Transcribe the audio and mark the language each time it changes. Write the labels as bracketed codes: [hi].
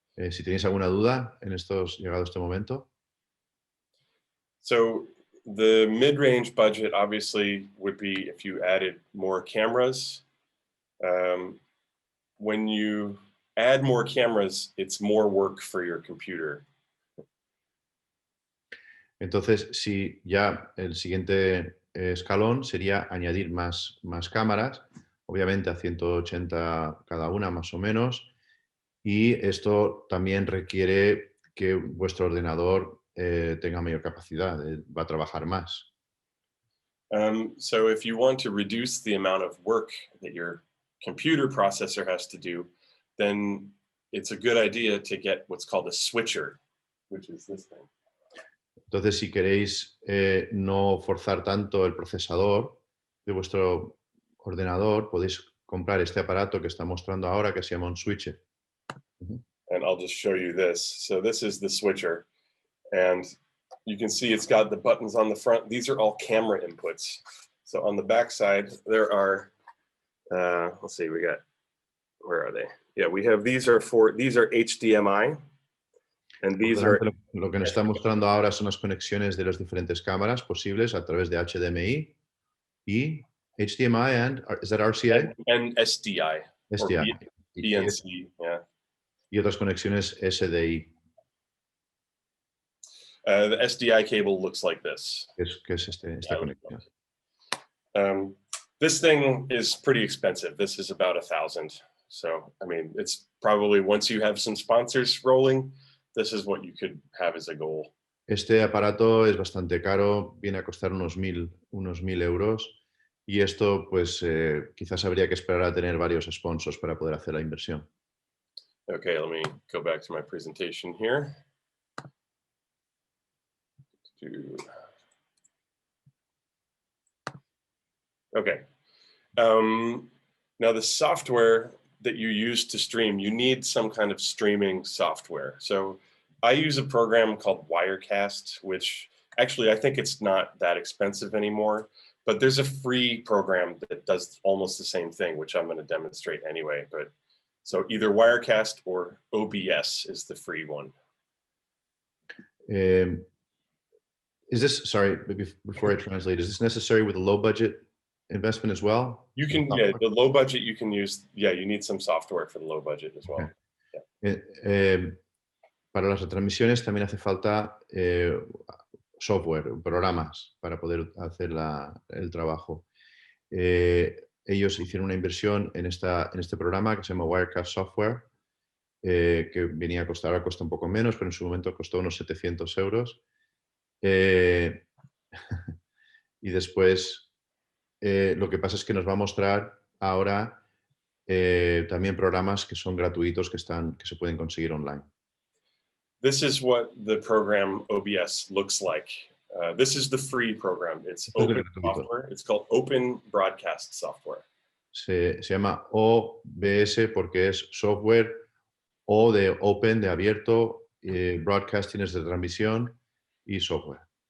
[es] Si tenéis alguna duda llegado a este momento. [en] So the mid-range budget obviously would be if you added more cameras. When you add more cameras, it's more work for your computer. [es] Entonces, si ya el siguiente escalón sería añadir más cámaras, obviamente a 180 cada una más o menos, y esto también requiere que vuestro ordenador tenga mayor capacidad, va a trabajar más. [en] So if you want to reduce the amount of work that your computer processor has to do, then it's a good idea to get what's called a switcher, which is this thing. [es] Entonces, si queréis no forzar tanto el procesador de vuestro ordenador, podéis comprar este aparato que está mostrando ahora que se llama un switcher. [en] And I'll just show you this. So this is the switcher. And you can see it's got the buttons on the front. These are all camera inputs. So on the back side, there are, let's see, where are they? Yeah, we have, these are HDMI. And [es] Por [en] these are [es] delante lo que nos está mostrando ahora son las conexiones de las diferentes cámaras posibles a través de HDMI y HDMI [en] and, is that RCA? and SDI or SDI. BNC. Yeah. [es] Y otras conexiones SDI, [en] The SDI cable looks like this. [es] que es esta conexión. [en] This thing is pretty expensive. This is about $1,000. So, I mean, it's probably once you have some sponsors rolling, this is what you could have as a goal. Este aparato es bastante caro, viene a costar unos 1.000 euros y esto pues quizás habría que esperar a tener varios sponsors para poder hacer la inversión. Okay, let me go back to my presentation here. Okay. Now the software that you use to stream, you need some kind of streaming software. So I use a program called Wirecast, which actually I think it's not that expensive anymore, but there's a free program that does almost the same thing, which I'm going to demonstrate anyway. But so either Wirecast or OBS is the free one. Is this, sorry, before I translate, is this necessary with a low budget investment as well? You can, yeah, the low budget you can use, yeah, you need some software for the low budget as well. Okay. [es] Para las retransmisiones también hace falta software, programas para poder hacer el trabajo. Ellos hicieron una inversión en este programa que se llama Wirecast Software, que venía a costar, ahora cuesta un poco menos, pero en su momento costó unos 700 euros. Y después lo que pasa es que nos va a mostrar ahora también programas que son gratuitos que se pueden conseguir online. [en] This is what the program OBS looks like. This is the free program. It's open software. It's called Open Broadcast Software. [es] Se llama OBS porque es software O de open, de abierto, broadcasting es de transmisión y software.